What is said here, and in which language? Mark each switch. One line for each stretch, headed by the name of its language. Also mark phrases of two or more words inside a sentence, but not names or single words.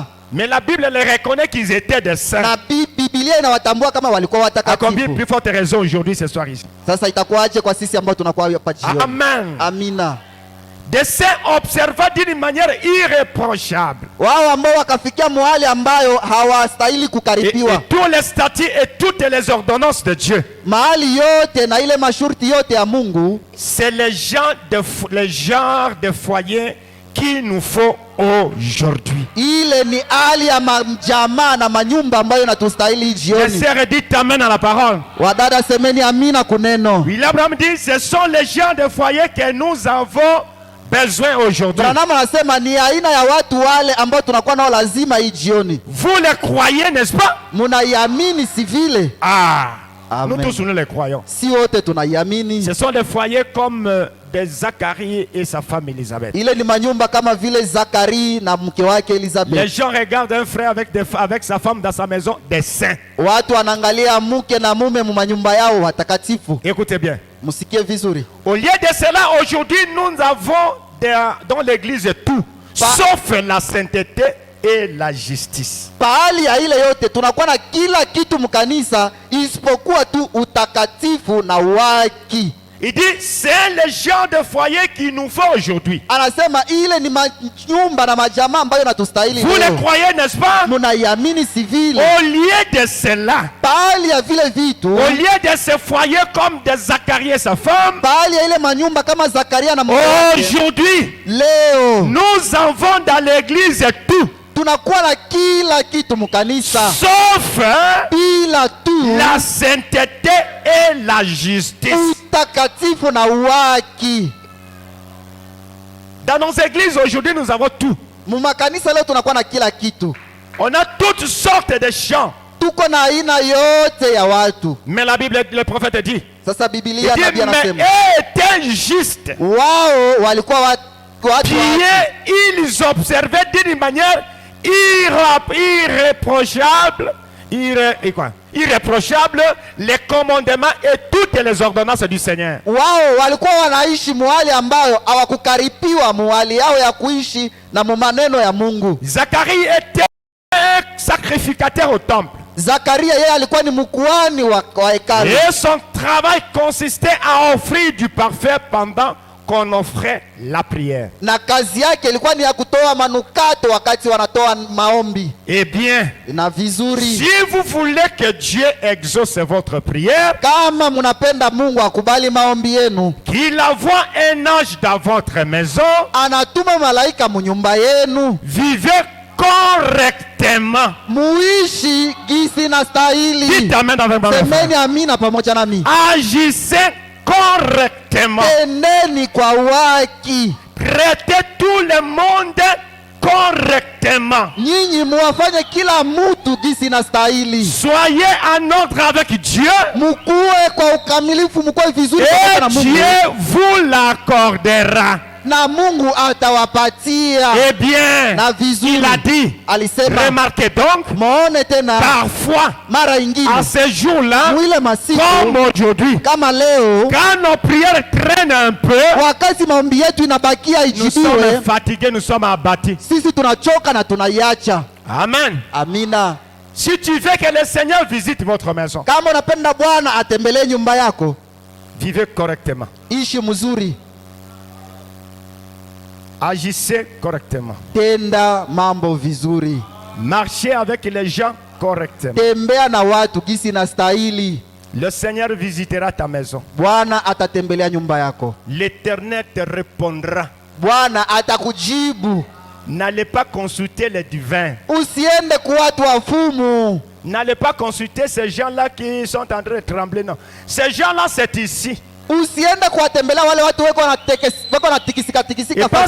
French: Mais la Bible les reconnaît qu'ils étaient des saints.
Swahili: na Biblia inawatambua kama walikuwa
French: À combien
Swahili: watakatifu.
French: plus forte raison aujourd'hui ce soir ici?
Swahili: Sasa itakuwaje kwa sisi ambao tunakuwa hapa jioni?
French: Amen.
Swahili: Amina.
French: Des saints observant d'une manière irréprochable.
Swahili: Wao ambao wakafikia mahali ambayo hawastahili
French: Et
Swahili: kukaribiwa,
French: tous les statuts et toutes les ordonnances de Dieu.
Swahili: mahali yote na ile masharti yote ya Mungu,
French: C'est le genre de foyer qu'il nous faut aujourd'hui.
Swahili: ile ni hali ya majamaa na manyumba ambayo natustahili
French: Les
Swahili: jioni.
French: sœurs dites amen à la parole.
Swahili: Wadada, semeni amina kuneno.
French: Oui, Abraham dit, ce sont les genres de foyers que nous avons besoin aujourd'hui.
Swahili: Branham anasema ni aina ya watu wale ambao tunakuwa nao lazima hii jioni.
French: Vous les croyez, n'est-ce pas?
Swahili: Munaiamini si vile?
French: Ah, Amen. nous tous nous les croyons.
Swahili: Si wote tunaiamini.
French: Ce sont des foyers comme de Zacharie et sa femme Élisabeth.
Swahili: Ile ni manyumba kama vile Zakari na mke wake
French: Les
Swahili: Elizabeth.
French: gens regardent un frère avec sa femme dans sa maison, des saints.
Swahili: Watu wanaangalia mke na mume mu manyumba yao watakatifu.
French: Écoutez bien.
Swahili: Musikie vizuri.
French: Au lieu de cela, aujourd'hui, nous avons dans l'église tout, sauf la sainteté et la justice.
Swahili: Pahali ya ile yote tunakuwa na kila kitu mkanisa isipokuwa tu utakatifu na haki.
French: Il dit, c'est le genre de foyer qu'il nous faut aujourd'hui.
Swahili: Anasema ile ni manyumba na majamaa ambayo natustahili
French: Vous
Swahili: leo.
French: les croyez, n'est-ce pas?
Swahili: Munaiamini si vile?
French: Au lieu de cela,
Swahili: Pahali ya vile vitu,
French: au lieu de ce foyer comme de Zacharie et sa femme,
Swahili: pahali ya ile manyumba kama Zakaria na mke wake,
French: aujourd'hui,
Swahili: leo
French: nous avons dans l'église tout,
Swahili: tunakuwa na kila kitu mkanisa
French: sauf
Swahili: bila tu
French: la sainteté et la justice.
Swahili: utakatifu na haki.
French: Dans nos églises aujourd'hui, nous avons tout.
Swahili: Mumakanisa leo tunakuwa na kila kitu.
French: On a toutes sortes de chants.
Swahili: Tuko na aina yote ya watu.
French: Mais la Bible, le prophète dit,
Swahili: Sasa Biblia
French: il
Swahili: nabii
French: dit, mais
Swahili: anasema
French: étaient justes,
Swahili: wao walikuwa watu
French: pieux, ils observaient d'une manière irréprochable, irréprochable les commandements et toutes les ordonnances du Seigneur.
Swahili: wao walikuwa wanaishi muhali ambayo hawakukaripiwa muhali yao ya kuishi na maneno ya Mungu.
French: Zacharie était un sacrificateur au temple.
Swahili: Zakaria yeye alikuwa ni mkuhani wa hekalu.
French: Et son travail consistait à offrir du parfait pendant qu'on offrait la prière.
Swahili: Na kazi yake ilikuwa ni ya kutoa manukato wakati wanatoa maombi.
French: Eh bien,
Swahili: Na vizuri,
French: si vous voulez que Dieu exauce votre prière,
Swahili: kama munapenda Mungu akubali maombi yenu,
French: qu'il envoie un ange dans votre maison,
Swahili: anatuma malaika munyumba yenu,
French: vivez correctement.
Swahili: muishi gisi na stahili.
French: Dites amen dans votre
Swahili: Semeni amina pamoja nami.
French: Agissez correctement.
Swahili: Eneni kwa haki.
French: Traitez tout le monde correctement.
Swahili: Nyinyi muwafanye kila mtu gisi na stahili.
French: Soyez en ordre avec Dieu
Swahili: Mukue kwa ukamilifu, mukue vizuri pamoja
French: et
Swahili: na Mungu.
French: Dieu vous l'accordera.
Swahili: Na Mungu atawapatia.
French: Eh bien,
Swahili: Na vizuri.
French: il a dit,
Swahili: Alisema,
French: remarquez donc,
Swahili: muone tena
French: parfois,
Swahili: mara ingine
French: à ce jour-là,
Swahili: mwile masiku
French: comme aujourd'hui,
Swahili: kama leo,
French: quand nos prières traînent un peu,
Swahili: wakati maombi yetu inabakia
French: nous sommes
Swahili: ijibiwe,
French: fatigués, nous sommes abattus.
Swahili: sisi tunachoka na tunaiacha.
French: Amen.
Swahili: Amina.
French: Si tu veux que le Seigneur visite votre maison,
Swahili: Kama unapenda Bwana atembelee nyumba yako,
French: vivez correctement.
Swahili: ishi mzuri.
French: Agissez correctement.
Swahili: Tenda mambo vizuri.
French: Marchez avec les gens correctement.
Swahili: Tembea na watu kisi na stahili.
French: Le Seigneur visitera ta maison.
Swahili: Bwana atatembelea nyumba yako.
French: L'Éternel te répondra.
Swahili: Bwana atakujibu.
French: N'allez pas consulter les divins.
Swahili: Usiende kwa watu wafumu.
French: N'allez pas consulter ces gens-là qui sont en train de trembler. Non. Ces gens-là, c'est ici.
Swahili: Usiende kuwatembelea wale watu wako na tikisika
French: Et parce